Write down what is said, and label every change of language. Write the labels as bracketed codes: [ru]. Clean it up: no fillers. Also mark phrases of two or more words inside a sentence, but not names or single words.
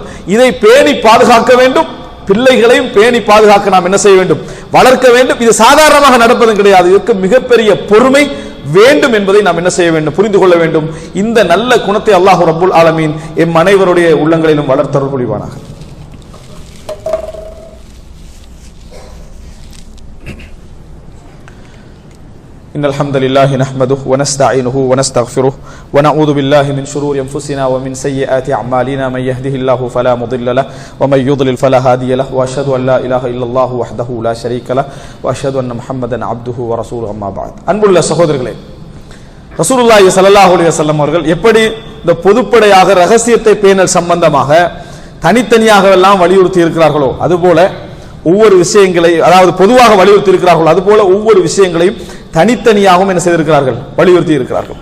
[ta] இதை பேணி பாதுகாக்க வேண்டும். பிள்ளைகளையும் பேணி பாதுகாக்க நாம் என்ன செய்ய வேண்டும், வளர்க்க வேண்டும். இது சாதாரணமாக நடப்பதும் கிடையாது. இதற்கு மிகப்பெரிய பொறுமை வேண்டும் என்பதை நாம் என்ன செய்ய வேண்டும், புரிந்து கொள்ள வேண்டும். இந்த நல்ல குணத்தை [ar] الله رب العالمين [ta] எம் அனைவருடைய உள்ளங்களிலும் வளர்த்தருள் புரிவானாக. [ar] إن الحمد لله نحمده ونستعينه ونستغفره ونعوذ بالله من شرور أنفسنا ومن سيئات أعمالنا من يهده الله فلا مضل له ومن يضلل فلا هادي له وأشهد أن لا إله إلا الله وحده لا شريك له وأشهد أن محمدا عبده ورسوله أما بعد. [ta] அன்புள்ள சகோதரர்களே, [ar] رسول الله صلى الله عليه وسلم [ta] அவர்கள் எப்படி இந்த பொதுப்படையாக ரகசியத்தை பேணல் சம்பந்தமாக தனித்தனியாக எல்லாம் வலியுறுத்தி இருக்கிறார்களோ அதுபோல ஒவ்வொரு விஷயங்களை, அதாவது பொதுவாக வலியுறுத்தி இருக்கிறார்களோ அதுபோல ஒவ்வொரு விஷயங்களையும் தனித்தனியாகவும் என்ன செய்திருக்கிறார்கள், வலியுறுத்தி இருக்கிறார்கள்.